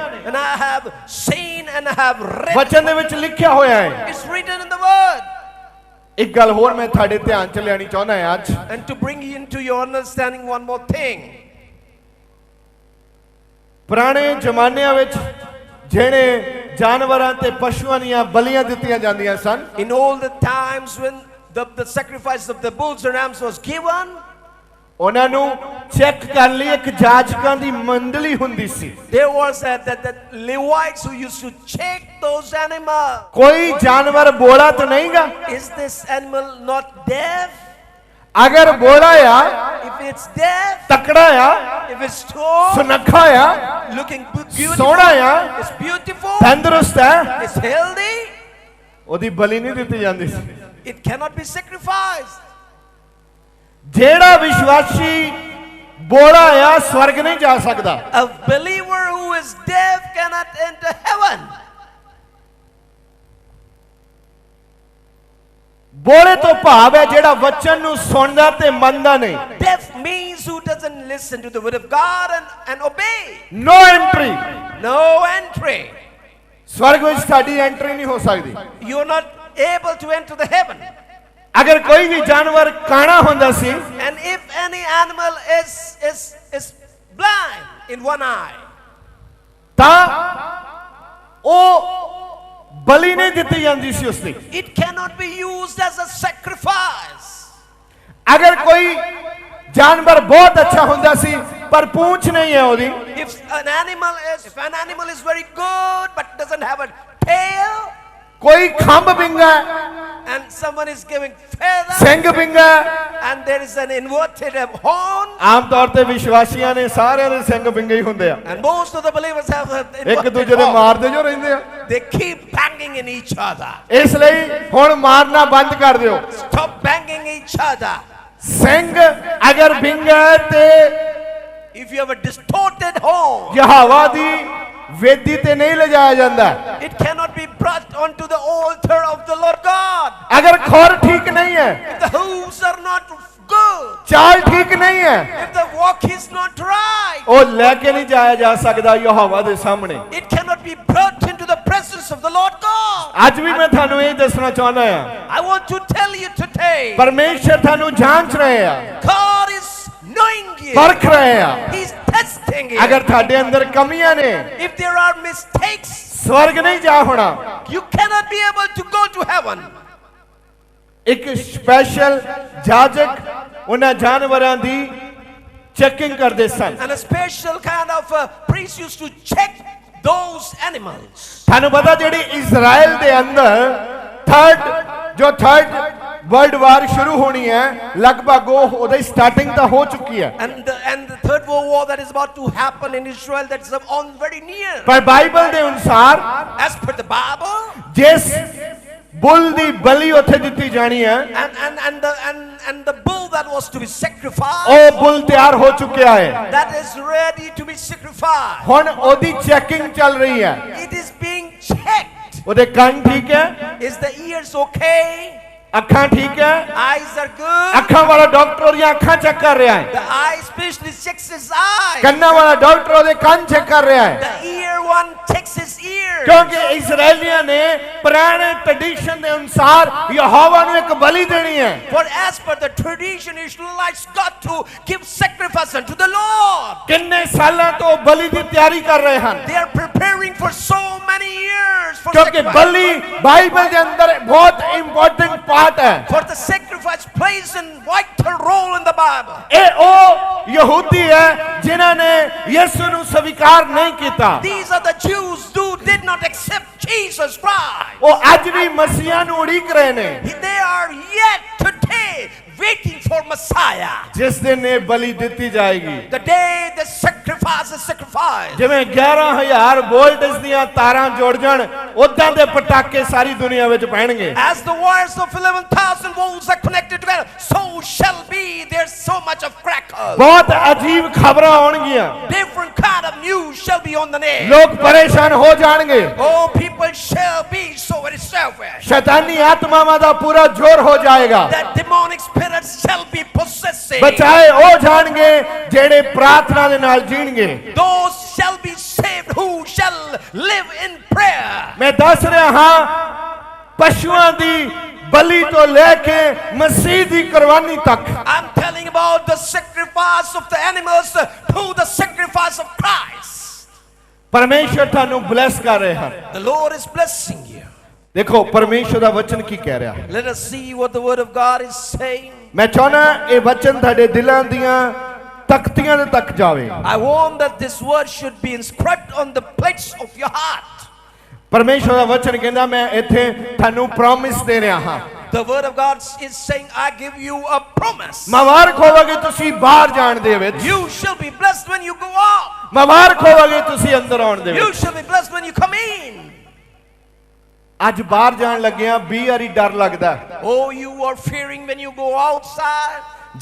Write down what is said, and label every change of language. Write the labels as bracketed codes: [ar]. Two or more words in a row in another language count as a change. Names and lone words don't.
[en] And I have seen and I have read. [pa] ਵਚਨ ਦੇ ਵਿੱਚ ਲਿਖਿਆ ਹੋਇਆ ਹੈ [en] It's written in the word. [pa] ਇੱਕ ਗੱਲ ਹੋਰ ਮੈਂ ਤੁਹਾਡੇ ਧਿਆਨ ਚ ਲਿਆਣੀ ਚਾਹੁੰਦਾ ਹਾਂ ਅੱਜ [en] And to bring into your understanding one more thing. [pa] ਪੁਰਾਣੇ ਜ਼ਮਾਨਿਆਂ ਵਿੱਚ ਜਿਹੜੇ ਜਾਨਵਰਾਂ ਤੇ ਪਸ਼ੂਆਂ ਦੀਆਂ ਬਲੀਆਂ ਦਿੱਤੀਆਂ ਜਾਂਦੀਆਂ ਸਨ [en] In all the times when the sacrifice of the bulls and rams was given, [pa] ਉਹਨਾਂ ਨੂੰ ਚੈੱਕ ਕਰਨ ਲਈ ਇੱਕ ਜਾਜਕਾਂ ਦੀ ਮੰਡਲੀ ਹੁੰਦੀ ਸੀ [en] there was the Levites who used to check those animals. [pa] ਕੋਈ ਜਾਨਵਰ ਬੋਲਾ ਤਾਂ ਨਹੀਂਗਾ [en] Is this animal not deaf? [pa] ਅਗਰ ਬੋਲਾ ਆ [en] If it's deaf, [pa] ਤਕੜਾ ਆ [en] if it's tall, [pa] ਸੁਨੱਖਾ ਆ [en] looking beautiful, [pa] ਸੋਹਣਾ ਆ [en] it's beautiful, [pa] ਤੰਦਰੁਸਤ ਹੈ [en] it's healthy, [pa] ਉਹਦੀ ਬਲੀ ਨਹੀਂ ਦਿੱਤੀ ਜਾਂਦੀ ਸੀ [en] it cannot be sacrificed. [pa] ਜਿਹੜਾ ਵਿਸ਼ਵਾਸੀ ਬੋਲਾ ਆ ਸਵਰਗ ਨਹੀਂ ਜਾ ਸਕਦਾ। [en] A believer who is deaf cannot enter heaven. [pa] ਬੋਲੇ ਤੋਂ ਭਾਵ ਹੈ ਜਿਹੜਾ ਵਚਨ ਨੂੰ ਸੁਣਦਾ ਤੇ ਮੰਨਦਾ ਨਹੀਂ। [en] Deaf means who doesn't listen to the word of God and obey. No entry। No entry. [pa] ਸਵਰਗ ਵਿੱਚ ਸਾਡੀ ਐਂਟਰੀ ਨਹੀਂ ਹੋ ਸਕਦੀ। [en] You're not able to enter the heaven. [pa] ਅਗਰ ਕੋਈ ਵੀ ਜਾਨਵਰ ਕਾਣਾ ਹੁੰਦਾ ਸੀ, [en] And if any animal is blind in one eye, [pa] ਤਾਂ ਉਹ ਬਲੀ ਨਹੀਂ ਦਿੱਤੀ ਜਾਂਦੀ ਸੀ ਉਸਦੀ। [en] it cannot be used as a sacrifice. [pa] ਅਗਰ ਕੋਈ ਜਾਨਵਰ ਬਹੁਤ ਅੱਛਾ ਹੁੰਦਾ ਸੀ ਪਰ ਪੂੰਛ ਨਹੀਂ ਹੈ ਉਹਦੀ, [en] If an animal is very good but doesn't have a tail, [pa] ਕੋਈ ਖੰਭ ਵਿੰਗਾ [en] and someone is giving feather, [pa] ਸਿੰਘ ਵਿੰਗਾ, [en] and there is an inverted horn, [pa] ਆਮ ਤੌਰ ਤੇ ਵਿਸ਼ਵਾਸੀਆਂ ਨੇ ਸਾਰਿਆਂ ਦੇ ਸਿੰਘ ਵਿੰਗੇ ਹੀ ਹੁੰਦੇ ਆ। [en] and most of the believers have an [pa] ਇੱਕ [en] inverted [pa] ਦੂਜੇ ਦੇ [en] horn. [pa] ਮਾਰਦੇ ਜੋ ਰਹਿੰਦੇ ਆ। [en] They keep banging in each other. [pa] ਇਸ ਲਈ ਹੁਣ ਮਾਰਨਾ ਬੰਦ ਕਰ ਦਿਓ। [en] Stop banging each other. [pa] ਸਿੰਘ ਅਗਰ ਵਿੰਗਾ ਤੇ [en] If you have a distorted horn, [pa] ਯਹੋਵਾ ਦੀ ਵੇਦੀ ਤੇ ਨਹੀਂ ਲਿਜਾਇਆ ਜਾਂਦਾ। [en] it cannot be brought onto the altar of the Lord God. [pa] ਅਗਰ ਖੋਰ ਠੀਕ ਨਹੀਂ ਹੈ, [en] If the hooves are not good, [pa] ਚਾਲ ਠੀਕ ਨਹੀਂ ਹੈ, [en] if the walk is not right, [pa] ਉਹ ਲੈ ਕੇ ਨਹੀਂ ਜਾਇਆ ਜਾ ਸਕਦਾ ਯਹੋਵਾ ਦੇ ਸਾਹਮਣੇ। [en] it cannot be brought into the presence of the Lord God. [pa] ਅੱਜ ਵੀ ਮੈਂ ਤੁਹਾਨੂੰ ਇਹ ਦੱਸਣਾ ਚਾਹੁੰਦਾ ਹਾਂ, [en] I want to tell you today, [pa] ਪਰਮੇਸ਼ਰ ਤੁਹਾਨੂੰ ਜਾਂਚ ਰਹੇ ਆ, [en] God is knowing you. [pa] ਪਰਖ ਰਹੇ ਆ। [en] He's testing you. [pa] ਅਗਰ ਤੁਹਾਡੇ ਅੰਦਰ ਕਮੀਆਂ ਨੇ, [en] If there are mistakes, [pa] ਸਵਰਗ ਨਹੀਂ ਜਾ ਹੋਣਾ। [en] you cannot be able to go to heaven. [pa] ਇੱਕ ਸਪੈਸ਼ਲ ਜਾਜਕ ਉਹਨਾਂ ਜਾਨਵਰਾਂ ਦੀ ਚੈਕਿੰਗ ਕਰਦੇ ਸਨ। [en] And a special kind of priest used to check those animals. [pa] ਤੁਹਾਨੂੰ ਪਤਾ ਜਿਹੜੀ ਇਜ਼ਰਾਈਲ ਦੇ ਅੰਦਰ [en] third world war [pa] ਸ਼ੁਰੂ ਹੋਣੀ ਹੈ, ਲਗਭਗ ਉਹ ਉਹਦੀ ਸਟਾਰਟਿੰਗ ਤਾਂ ਹੋ ਚੁੱਕੀ ਹੈ। [en] And the third world war that is about to happen in Israel, that's on very near. [pa] ਪਰ ਬਾਈਬਲ ਦੇ ਅਨੁਸਾਰ [en] As per the Bible, [pa] ਜਿਸ ਬੁੱਲ ਦੀ ਬਲੀ ਉੱਥੇ ਦਿੱਤੀ ਜਾਣੀ ਹੈ, [en] and the bull that was to be sacrificed, [pa] ਉਹ ਬੁੱਲ ਤਿਆਰ ਹੋ ਚੁੱਕਿਆ ਹੈ। [en] that is ready to be sacrificed. [pa] ਹੁਣ ਉਹਦੀ ਚੈਕਿੰਗ ਚੱਲ ਰਹੀ ਹੈ। [en] It is being checked. [pa] ਉਹਦੇ ਕੰਨ ਠੀਕ ਹੈ, [en] Is the ears okay? [pa] ਅੱਖਾਂ ਠੀਕ ਹੈ, [en] Eyes are good. [pa] ਅੱਖਾਂ ਵਾਲਾ ਡਾਕਟਰ ਉਹਦੀਆਂ ਅੱਖਾਂ ਚੈੱਕ ਕਰ ਰਿਹਾ ਹੈ, [en] The eye specialist checks his eyes. [pa] ਕੰਨਾਂ ਵਾਲਾ ਡਾਕਟਰ ਉਹਦੇ ਕੰਨ ਚੈੱਕ ਕਰ ਰਿਹਾ ਹੈ। [en] The ear one checks his ears. [pa] ਕਿਉਂਕਿ ਇਜ਼ਰਾਈਲੀਆਂ ਨੇ ਪੁਰਾਣੇ ਟ੍ਰੈਡੀਸ਼ਨ ਦੇ ਅਨੁਸਾਰ ਯਹੋਵਾ ਨੂੰ ਇੱਕ ਬਲੀ ਦੇਣੀ ਹੈ। [en] For as per the tradition, Israelites got to give sacrifice unto the Lord. [pa] ਕਿੰਨੇ ਸਾਲਾਂ ਤੋਂ ਬਲੀ ਦੀ ਤਿਆਰੀ ਕਰ ਰਹੇ ਹਨ, [en] They are preparing for so many years for [pa] ਕਿਉਂਕਿ [en] sacrifice. [pa] ਬਲੀ ਬਾਈਬਲ ਦੇ ਅੰਦਰ ਬਹੁਤ [en] important part [pa] ਹੈ। [en] For the sacrifice plays a vital role in the Bible. [pa] ਇਹ ਉਹ ਯਹੂਦੀ ਹੈ ਜਿਨ੍ਹਾਂ ਨੇ ਯਿਸੂ ਨੂੰ ਸਵੀਕਾਰ ਨਹੀਂ ਕੀਤਾ। [en] These are the Jews who did not accept Jesus Christ. [pa] ਉਹ ਅੱਜ ਵੀ ਮਸੀਹਾ ਨੂੰ ਉਡੀਕ ਰਹੇ ਨੇ, [en] They are yet today waiting for Messiah. [pa] ਜਿਸ ਦਿਨ ਇਹ ਬਲੀ ਦਿੱਤੀ ਜਾਏਗੀ। [en] The day the sacrifice is sacrificed. [pa] ਜਿਵੇਂ 11,000 ਵੋਲਟੇਜ ਦੀਆਂ ਤਾਰਾਂ ਜੁੜ ਜਾਣ, ਉਦਾਂ ਦੇ ਪਟਾਕੇ ਸਾਰੀ ਦੁਨੀਆ ਵਿੱਚ ਪੈਣਗੇ। [en] As the wires of 11,000 volts are connected together, so shall be there's so much of crackles. [pa] ਬਹੁਤ ਅਜੀਬ ਖਬਰਾਂ ਆਉਣਗੀਆਂ, [en] Different kind of news shall be on the net. [pa] ਲੋਕ ਪਰੇਸ਼ਾਨ ਹੋ ਜਾਣਗੇ, [en] Oh, people shall be so very selfish. [pa] ਸ਼ੈਤਾਨੀ ਆਤਮਾਵਾਂ ਦਾ ਪੂਰਾ ਜ਼ੋਰ ਹੋ ਜਾਏਗਾ। [en] That demonic spirits shall be possessing. [pa] ਬਚਾਏ ਉਹ ਜਾਣਗੇ ਜਿਹੜੇ ਪ੍ਰਾਰਥਨਾ ਦੇ ਨਾਲ ਜੀਣਗੇ। [en] Those shall be saved who shall live in prayer. [pa] ਮੈਂ ਦੱਸ ਰਿਹਾ ਹਾਂ, ਪਸ਼ੂਆਂ ਦੀ ਬਲੀ ਤੋਂ ਲੈ ਕੇ ਮਸੀਹ ਦੀ ਕੁਰਬਾਨੀ ਤੱਕ, [en] I'm telling about the sacrifice of the animals to the sacrifice of Christ. [pa] ਪਰਮੇਸ਼ਰ ਤੁਹਾਨੂੰ ਬਲੈਸ ਕਰ ਰਹੇ ਹਨ। [en] The Lord is blessing you. [pa] ਦੇਖੋ ਪਰਮੇਸ਼ਰ ਦਾ ਵਚਨ ਕੀ ਕਹਿ ਰਿਹਾ ਹੈ। [en] Let us see what the word of God is saying. [pa] ਮੈਂ ਚਾਹੁੰਦਾ ਇਹ ਵਚਨ ਤੁਹਾਡੇ ਦਿਲਾਂ ਦੀਆਂ ਤਖਤੀਆਂ ਦੇ ਤੱਕ ਜਾਵੇ। [en] I want that this word should be inscribed on the plates of your heart. [pa] ਪਰਮੇਸ਼ਰ ਦਾ ਵਚਨ ਕਹਿੰਦਾ ਮੈਂ ਇੱਥੇ ਤੁਹਾਨੂੰ ਪ੍ਰੋਮਿਸ ਦੇ ਰਿਹਾ ਹਾਂ। [en] The word of God is saying, I give you a promise. [pa] ਮੁਬਾਰਕ ਹੋਵੋਗੇ ਤੁਸੀਂ ਬਾਹਰ ਜਾਣ ਦੇ ਵਿੱਚ, [en] You shall be blessed when you go out. [pa] ਮੁਬਾਰਕ ਹੋਵੋਗੇ ਤੁਸੀਂ ਅੰਦਰ ਆਉਣ ਦੇ [en] You [pa] ਵਿੱਚ। [en] shall be blessed when you come in. [pa] ਅੱਜ ਬਾਹਰ ਜਾਣ ਲੱਗਿਆਂ 20 ਵਾਰੀ ਡਰ ਲੱਗਦਾ। [en] Oh, you are fearing when you go outside.